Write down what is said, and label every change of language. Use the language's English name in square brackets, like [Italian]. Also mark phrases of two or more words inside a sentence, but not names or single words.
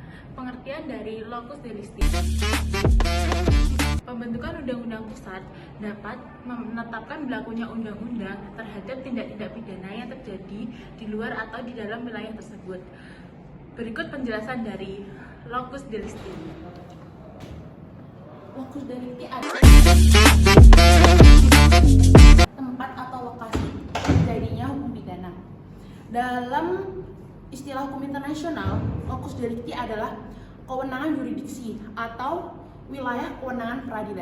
[Indonesian] Pengertian dari [Latin] locus delicti. [Indonesian] Pembentukan undang-undang pusat dapat menetapkan berlakunya undang-undang terhadap tindak-tindak pidana yang terjadi di luar atau di dalam wilayah tersebut. Berikut penjelasan dari [Latin] locus delicti. Locus delicti [Indonesian] adalah tempat atau lokasi terjadinya hukum pidana. Dalam istilah hukum internasional, [Latin] locus delicti [Indonesian] adalah kewenangan yurisdiksi atau wilayah kewenangan peradilan.